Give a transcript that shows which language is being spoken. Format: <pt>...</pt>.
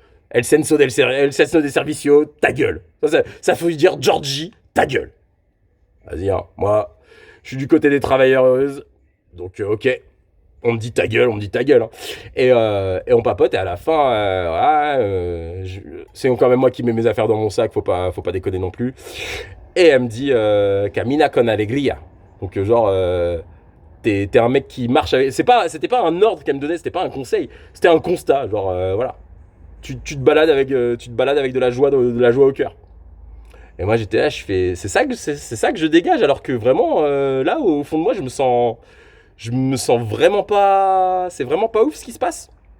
<es>El senso del servicio,</es> <fr>ta gueule. Ça faut dire Georgie, ta gueule. Vas-y, hein, moi, je suis du côté des travailleurs heureuses. Donc, ok, on me dit ta gueule, on me dit ta gueule. Hein. Et on papote, et à la fin, c'est quand même moi qui mets mes affaires dans mon sac, faut pas déconner non plus. Et elle me dit,</fr> <es>Camina con alegría.</es> <fr>Donc, genre, t'es un mec qui marche avec. C'était pas un ordre qu'elle me donnait, c'était pas un conseil, c'était un constat. Genre, voilà. Tu te balades avec de la joie au cœur. Et moi j'étais là, je fais, c'est ça que je dégage, alors que vraiment, là au fond de moi, je me sens vraiment pas, c'est vraiment pas ouf ce qui se passe.</fr>